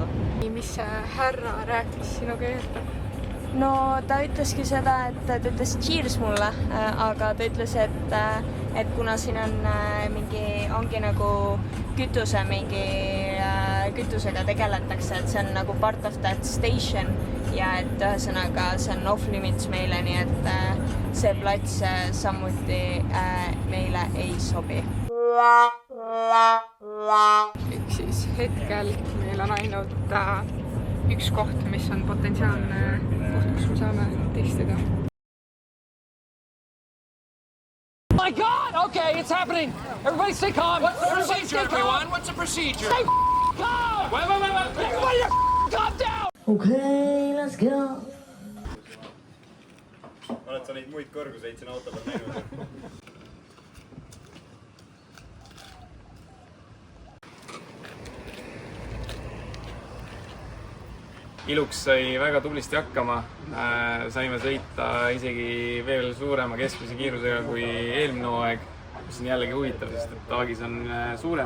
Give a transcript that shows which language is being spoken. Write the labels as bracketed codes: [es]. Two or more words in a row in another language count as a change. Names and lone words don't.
[et] Mis härra rääkis sinuga juurde? No ta ütleski seda, et ta ütles cheers mulle, aga ta ütles, et kuna siin on ongi nagu kütusega tegeletakse, et see on nagu [en] part of that station [et] ja et ühesõnaga see on [en] off limits [et] meile, nii et see plats samuti meile ei sobi. Ehk siis hetkel meil on ainult üks koht, mis on potentsiaalne koht, kus me saame testida. [en] My God! Okay, it's happening. Everybody stay calm. What's the procedure, everyone? What's the procedure? Stay calm! Wait. Everybody calm down! Okay, let's go. [et] Oled sa neid muid kõrguseid siin auto peal näinud? Iluks sai väga tublisti hakkama. Saime sõita isegi veel suurema keskmise kiirusega kui eelmine hooaeg, mis on jällegi huvitav, sest et taagis on suurem.